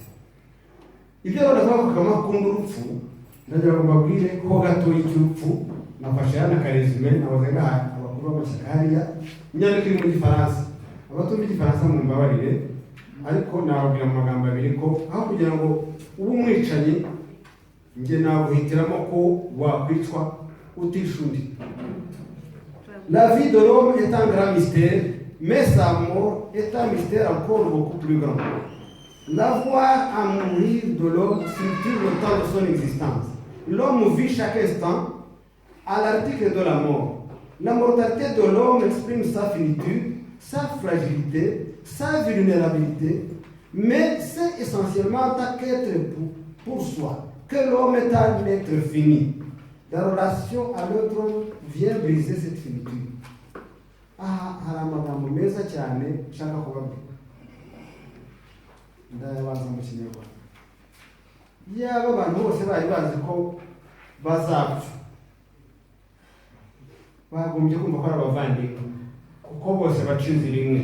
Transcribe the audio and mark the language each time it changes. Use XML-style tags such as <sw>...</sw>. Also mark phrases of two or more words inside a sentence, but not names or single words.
<rw>Ibyo baravuga ko Kagame akunda urupfu, ndagira ngo mbabwire ko gatoya icy'urupfu nafashe hano akaresume nahoze ngaha abakuru b'amashyaka hariya, inyandiko iri mu Gifaransa. Abatumva Igifaransa mumbabarire, ariko nababwira mu magambo abiri ko aho kugira ngo ube umwicanyi njye naguhitiramo ko wakwicwa utisha undi.</rw> <fr>La vie de l'homme est un grand mystère, mais sa mort est un mystère encore beaucoup plus grand. L'avoir à mourir de l'homme structure le temps de son existence. L'homme vit chaque instant à l'article de la mort. La mortalité de l'homme exprime sa finitude, sa fragilité, sa vulnérabilité, mais c'est essentiellement en tant qu'être pour soi que l'homme est un être fini. La relation à l'autre vient briser cette finitude.</fr> <rw>Hari amagambo meza cyane nshaka kubabwira, ndayabanza mu Kinyarwanda. Yaba abantu bose bari bazi ko bazapfa, bagombye kumva ko ari abavandimwe, kuko bose baca inzira imwe.</rw>